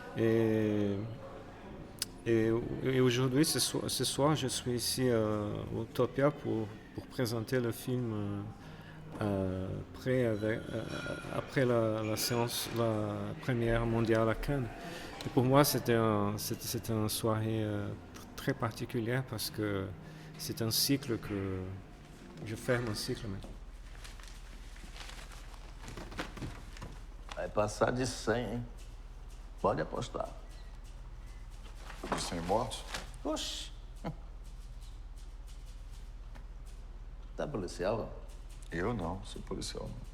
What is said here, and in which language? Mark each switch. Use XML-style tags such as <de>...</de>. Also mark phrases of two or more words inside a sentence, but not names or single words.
<fr>Et aujourd'hui, ce soir, je suis ici à Utopia pour présenter le film après la séance, la première mondiale à Cannes. Et pour moi, c'était une soirée très particulière parce que c'est un cycle que je ferme un cycle maintenant.</fr> <pt>Vai passar de 100, hein? Pode apostar. De 100 mortos? Oxi. Tá policial? Eu não, sou policial.</pt>